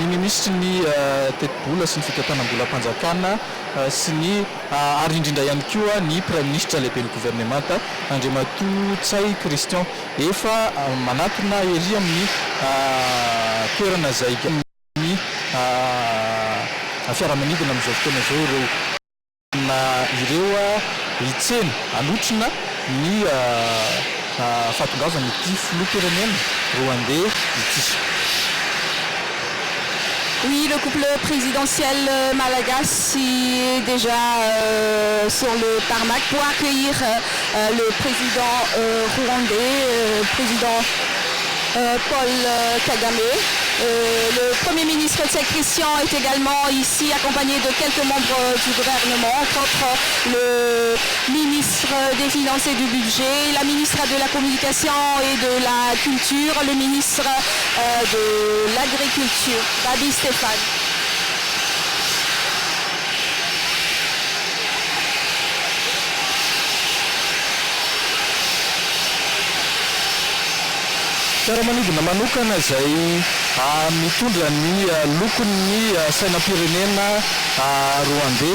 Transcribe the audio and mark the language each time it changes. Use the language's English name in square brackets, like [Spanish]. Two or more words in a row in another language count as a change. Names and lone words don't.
[Malagasy] ministry ny teti-bola sy ny fitantanam-bola-mpanjakana sy ny ary indrindra ihany koa ny [French] prime ministre [Malagasy] lehiben'ny gouvernemanta Andriamatoa Tsay Christian efa manatona ery amin'ny toerana izay ny fiaramanidina amin'izao fotoana izao ireo hitsena hanotrona ny fahatongavana ity filoham-pirenena rwandais ity. [French] Oui, le couple présidentiel malagasy est déjà sur le tarmac pour accueillir le président rwandais, président Paul Kagame. Le Premier ministre Tsay Christian est également ici accompagné de quelques membres du gouvernement, entre autres le ministre des Finances et du Budget, la ministre de la Communication et de la Culture, le ministre de l'Agriculture, Babi Stéphane. [Malagasy] Fiaramanidina manokana izay mitondra ny lokon'ny sainam-pirenena rwandais.